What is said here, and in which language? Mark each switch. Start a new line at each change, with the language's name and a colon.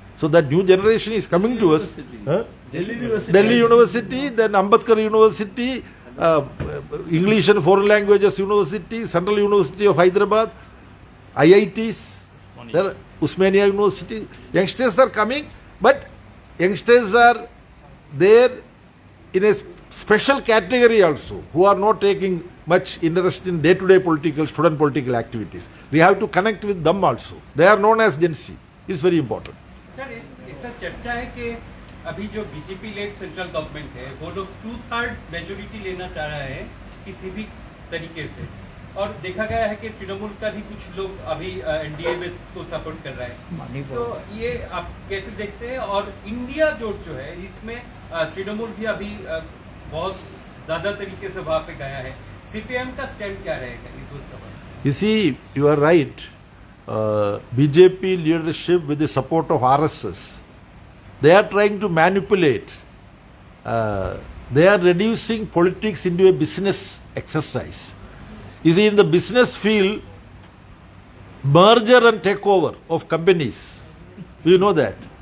English: So that new generation is coming to us. Huh? Delhi University, then Ambedkar University, English and Foreign Languages University, Central University of Hyderabad, IITs, there, Usmania University. Youngsters are coming, but youngsters are there in a special category also, who are not taking much interest in day-to-day student political activities. We have to connect with them also. They are known as Gen Z. It's very important.
Hindi: Sir ऐसा चर्चा है कि अभी जो BJP lead central government है वो लोग 2/3 majority लेना चाह रहा है किसी भी तरीके से, और देखा गया है कि तृणमूल का भी कुछ लोग अभी एनडीए में को सपोर्ट कर रहा है, तो ये आप कैसे देखते हैं? और इंडिया जोट जो है इसमें तृणमूल भी अभी बहुत ज्यादा तरीके से वहां पे गया है, सीपीएम का स्टैंड क्या रहेगा इस सवाल?
English: You see, you are right. BJP leadership with the support of RSS, they are trying to manipulate. They are reducing politics into a business exercise. You see, in the business field, merger and takeover of companies, you know that.